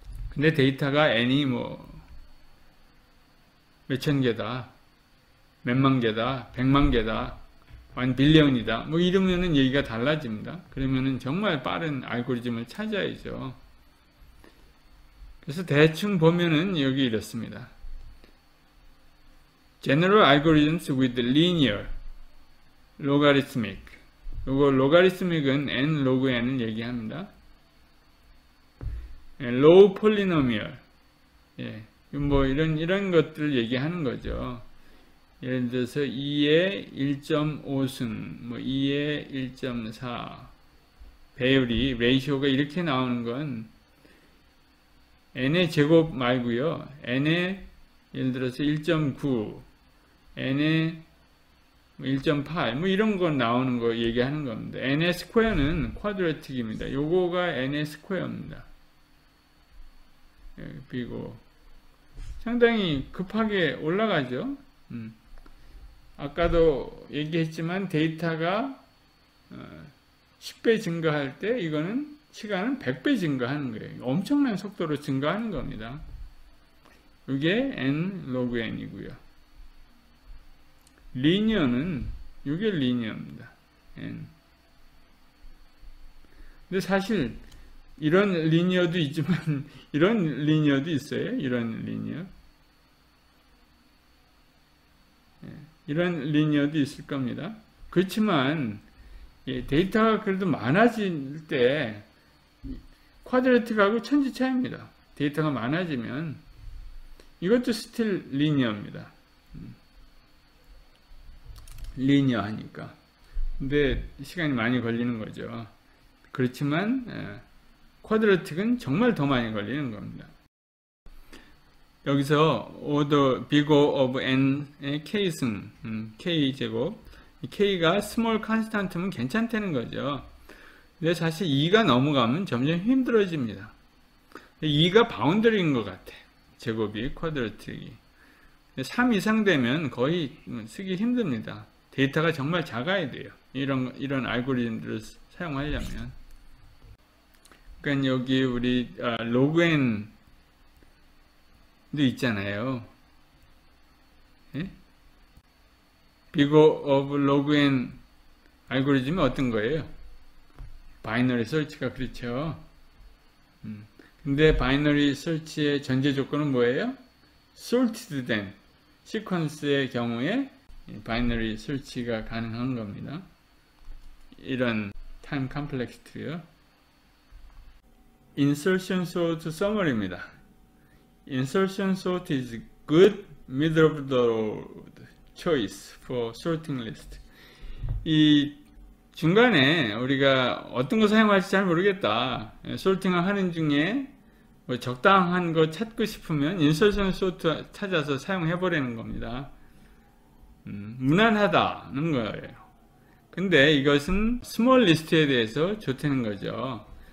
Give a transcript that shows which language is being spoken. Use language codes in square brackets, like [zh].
[ko] 근데 데이터가 n이 뭐 몇천 개다, 몇만 개다, 100만 개다, 1빌리언이다 뭐 이러면은 얘기가 달라집니다. 그러면은 정말 빠른 알고리즘을 찾아야죠. 그래서 대충 보면은 여기 이렇습니다. [en] General algorithms with linear, logarithmic. [ko] 요거 logarithmic은 n log n을 얘기합니다. [en] low polynomial. 예. [ko] 뭐 이런 것들을 얘기하는 거죠. 예를 들어서 2의 1.5승, 뭐 2의 1.4 배율이 레이시오가 이렇게 나오는 건 n의 제곱 말고요. n의 예를 들어서 1.9, n의 1.8, 뭐 이런 거 나오는 거 얘기하는 겁니다. n의 스퀘어는 쿼드래틱입니다. 요거가 n의 스퀘어입니다. 비고 상당히 급하게 올라가죠. 아까도 얘기했지만 데이터가 10배 증가할 때 이거는 시간은 100배 증가하는 거예요. 엄청난 속도로 증가하는 겁니다. 이게 n log n이고요. 리니어는 이게 리니어입니다. n. 근데 사실 이런 리니어도 있지만 이런 리니어도 있어요. 이런 리니어. 이런 리니어도 있을 겁니다. 그렇지만 데이터가 그래도 많아질 때 쿼드래틱하고 천지 차이입니다. 데이터가 많아지면 이것도 스틸 리니어입니다. 리니어 하니까. 근데 시간이 많이 걸리는 거죠. 그렇지만 쿼드래틱은 정말 더 많이 걸리는 겁니다. 여기서 order bigger of n의 k승, k제곱, k가 small constant면 괜찮다는 거죠. 근데 사실 2가 넘어가면 점점 힘들어집니다. 2가 바운더리인 것 같아. 제곱이, 쿼드래틱이. 3 이상 되면 거의 쓰기 힘듭니다. 데이터가 정말 작아야 돼요. 이런 알고리즘들을 사용하려면. 그러니까 여기 우리 log n도 있잖아요. 예? bigger of log n 알고리즘이 어떤 거예요? 바이너리 서치가 그렇죠. 근데 바이너리 서치의 전제 조건은 뭐예요? sorted 된 시퀀스의 경우에 바이너리 설치가 가능한 겁니다. 이런 타임 컴플렉시티요. [en] insertion sort summary입니다. insertion sort is good middle of the road choice for sorting list. [ko] 이 중간에 우리가 어떤 거 사용할지 잘 모르겠다. 소팅을 하는 중에 뭐 적당한 거 찾고 싶으면 인서션 소트 찾아서 사용해 버리는 겁니다. 무난하다는 거예요. 근데 이것은 스몰 리스트에 대해서 좋다는 거죠.